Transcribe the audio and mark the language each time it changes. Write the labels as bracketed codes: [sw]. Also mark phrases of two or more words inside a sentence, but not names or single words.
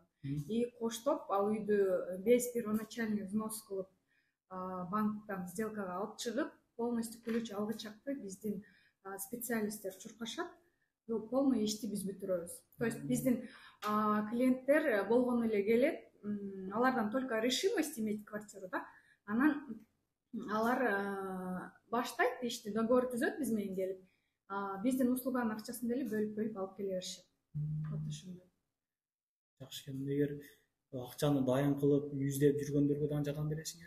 [ky] И коштоп, ал үйдү [ru] без первоначальный взнос [ky] кылып, банктан сделкага алып чыгып, полностью ключ алгычакты биздин специалисттер чуркашат. Полный ишти биз бүтүрөбүз. [ru] То есть [ky] биздин клиенттер болгону эле келет, алардан [ru] только решимость иметь квартиру [ky] да, анан алар баштайт ишти, договор түзөт биз менен келип, биздин услуганын акчасын деле бөлүп алып келе беришет. Вот ошондой. Жакшы экен. Эгер акчаны дайын кылып, үй издеп жүргөндөргө дагы жардам бересиңерби?